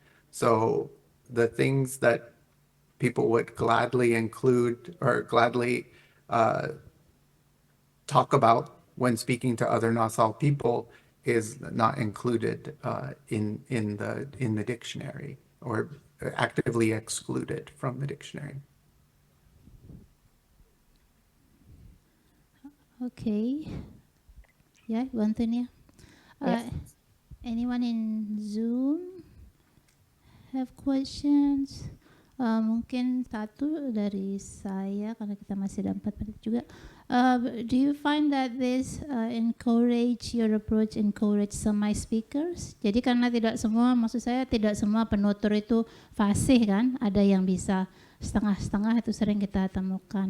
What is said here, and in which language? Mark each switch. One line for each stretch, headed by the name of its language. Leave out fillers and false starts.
English: So the things that people would gladly include or gladly talk about when speaking to other Nassau people is not included in the dictionary, or actively excluded from the dictionary. Okay. Yeah, Ibu Antonia. Yes. Anyone in Zoom have questions?
Indonesian: Mungkin satu dari saya, karena kita masih ada 4 menit juga.
English: Do you find that this your approach encourage semi-speakers?
Indonesian: Jadi karena tidak semua, maksud saya tidak semua penutur itu fasih kan, ada yang bisa setengah-setengah, itu sering kita temukan.